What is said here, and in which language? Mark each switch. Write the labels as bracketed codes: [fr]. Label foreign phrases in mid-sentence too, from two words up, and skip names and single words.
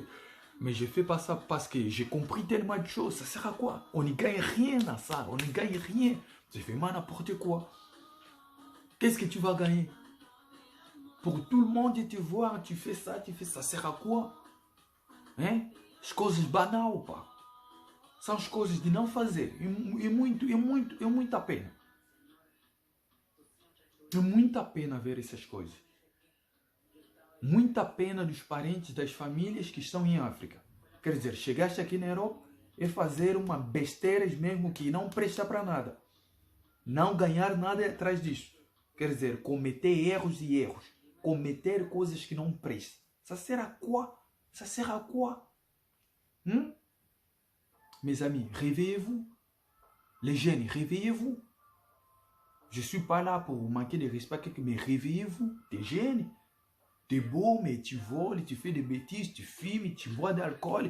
[fr] Mais je ne fais pas ça parce que j'ai compris tellement de choses. Ça sert à quoi? On n'y gagne rien dans ça. On n'y gagne rien. C'est vraiment n'importe quoi. Qu'est-ce que tu vas gagner? Pour tout le monde te voir, tu fais ça, ça sert à quoi? Hein? [pt] As coisas banal, pá. São as coisas de não fazer. É muita pena. É muita pena ver essas coisas. Muita pena dos parentes, das famílias que estão em África. Quer dizer, chegaste aqui na Europa e fazer uma besteiras mesmo que não presta para nada. Não ganhar nada atrás disso. Quer dizer, cometer erros e erros. Cometer coisas que não prestam. [fr] Ça sert à quoi? Ça sert à quoi? Hmm? Mes amis, réveillez-vous. Les jeunes, réveillez-vous. Je ne suis pas là pour vous manquer de respect, mais réveillez-vous. T'es jeune, t'es beau, mais tu voles, tu fais des bêtises, tu fumes, tu bois d'alcool.